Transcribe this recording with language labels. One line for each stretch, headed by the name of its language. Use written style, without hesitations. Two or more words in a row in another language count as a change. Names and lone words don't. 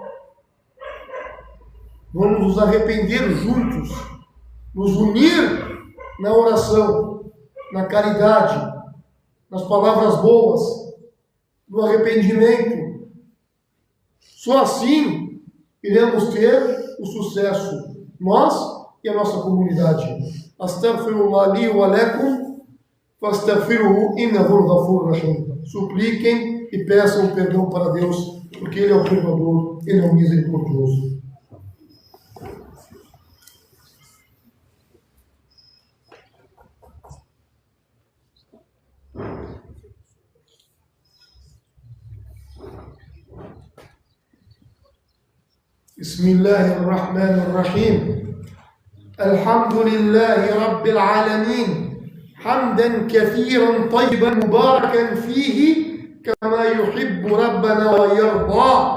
Portuguese: Vamos nos arrepender juntos, nos unir na oração, na caridade, nas palavras boas, no arrependimento. Só assim iremos ter o sucesso, nós e a nossa comunidade.
Arabic: أستغفر الله لي ولكم، فاستغفره إنه غفور رحيم.
Portuguese: Supliquem e peçam perdão para Deus, porque Ele é o perdoador, Ele é o misericordioso.
Arabic: بسم الله الرحمن الرحيم الحمد لله رب العالمين حمدا كثيرا طيبا مباركا فيه كما يحب ربنا ويرضى